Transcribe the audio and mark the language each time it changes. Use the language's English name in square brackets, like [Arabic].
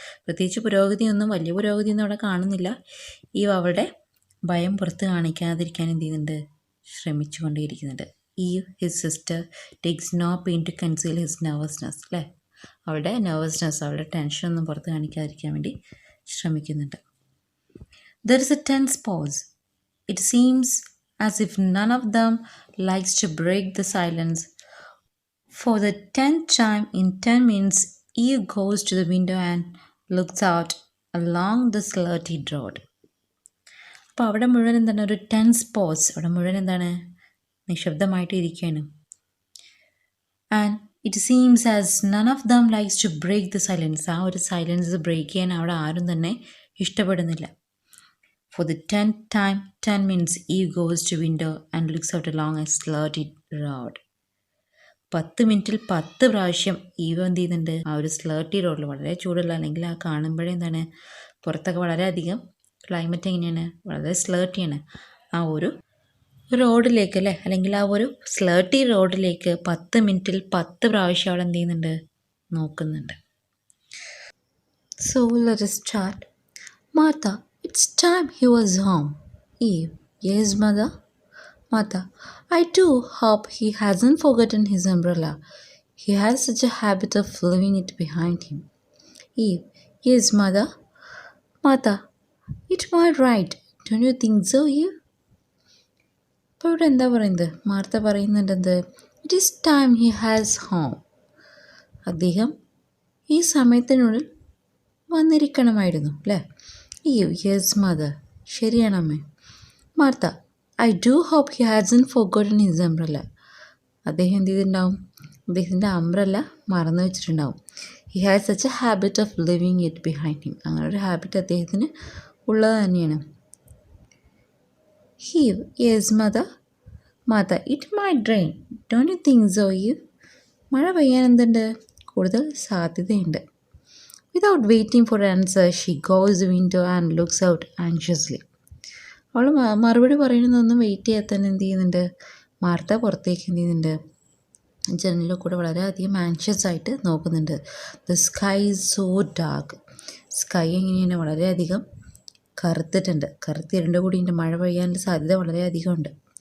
[Malayalam] പ്രത്യേകിച്ച് വലിയ പുരോഗതിയൊന്നും അവിടെ കാണുന്നില്ല. ഈവ് അവളുടെ ഭയം പുറത്ത് കാണിക്കാതിരിക്കാൻ എന്ത് ചെയ്യുന്നുണ്ട്, ശ്രമിച്ചു കൊണ്ടേയിരിക്കുന്നുണ്ട്. [English] even his sister takes no pain to conceal his nervousness [Malayalam] അല്ലേ, അവളുടെ നെർവസ്നെസ്, അവളുടെ ടെൻഷനൊന്നും പുറത്ത് കാണിക്കാതിരിക്കാൻ വേണ്ടി ശ്രമിക്കുന്നുണ്ട്. [English] There is a tense pause. It seems as if none of them likes to break the silence. For the 10th time in 10 minutes, Eve goes to the window and looks out along the skirted road. [Malayalam] അപ്പോൾ അവിടെ മുഴുവൻ എന്താണ്, ഒരു tense pose, അവിടെ മുഴുവൻ എന്താണ്, നിശബ്ദമായിട്ട് ഇരിക്കുകയാണ്. [English] And it seems as none of them likes to break the silence. [Malayalam] ആ ഒരു സൈലൻസ് ബ്രേക്ക് ചെയ്യാൻ അവിടെ ആരും തന്നെ ഇഷ്ടപ്പെടുന്നില്ല. [English] For the 10th time, 10 minutes, Eve goes to window and looks out along a skirted road. [Malayalam] 10 മിനിറ്റിൽ 10 പ്രാവശ്യം ഈവ് എന്ത് ചെയ്യുന്നുണ്ട്, ആ ഒരു സ്ലേർട്ടി റോഡിൽ, വളരെ ചൂടുള്ള, അല്ലെങ്കിൽ ആ കാണുമ്പോഴേ എന്താണ്, പുറത്തൊക്കെ വളരെയധികം ക്ലൈമറ്റ് എങ്ങനെയാണ്, വളരെ സ്ലേർട്ടിയാണ്, ആ ഒരു റോഡിലേക്ക് അല്ലേ, അല്ലെങ്കിൽ ആ ഒരു സ്ലേർട്ടി റോഡിലേക്ക് 10 മിനിറ്റിൽ 10 പ്രാവശ്യം അവൾ എന്ത് ചെയ്യുന്നുണ്ട്, നോക്കുന്നുണ്ട്. [English] So let us start. Martha, it's time he was home. Eve, yes, mother. Martha, I too hope he hasn't forgotten his umbrella. He has such a habit of leaving it behind him. Eve, yes, mother. Martha, it's my right. Don't you think so, Eve? [Malayalam] അപ്പോൾ ഇവിടെ എന്താ പറയുന്നത്, Martha പറയുന്നുണ്ട്, [English] It is time he has home. [Malayalam] അദ്ദേഹം ഈ സമയത്തിനുള്ളിൽ വന്നിരിക്കണമായിരുന്നു അല്ലേ. [English] Eve, yes, mother. [Malayalam] ശരിയാണമ്മേ. [English] Martha, I do hope he hasn't forgotten his umbrella. [Malayalam] അദ്ദേഹം എന്ത് ചെയ്തിട്ടുണ്ടാവും, അദ്ദേഹത്തിൻ്റെ അംബ്രല്ല മറന്നു വെച്ചിട്ടുണ്ടാവും. [English] He has such a habit of leaving it behind him. [Malayalam] അങ്ങനെ ഒരു ഹാബിറ്റ് അദ്ദേഹത്തിന് ഉള്ളത് തന്നെയാണ്. [English] Eve, yes, mother. Martha, it might rain. Don't you think so, Eve? [Malayalam] മഴ പെയ്യാൻ എന്തുണ്ട്, കൂടുതൽ സാധ്യതയുണ്ട്. [English] Without waiting for an answer, she goes to the window and looks out anxiously. [Malayalam] അവൾ മറുപടി പറയുന്നതൊന്നും വെയിറ്റ് ചെയ്യാൻ തന്നെ എന്ത് ചെയ്യുന്നുണ്ട്, മാർത്ത പുറത്തേക്ക് എന്ത് ചെയ്യുന്നുണ്ട്, ജനലിൽ കൂടെ വളരെയധികം ആൻഷ്യസ് ആയിട്ട് നോക്കുന്നുണ്ട്. [English] The sky is so dark. [Malayalam] Sky എങ്ങനെയാണ്, വളരെയധികം കറുത്തിട്ടുണ്ട്, കറുത്തിരണ്ട് കൂടിയിട്ട് മഴ പെയ്യാനുള്ള സാധ്യത വളരെയധികം ഉണ്ട്.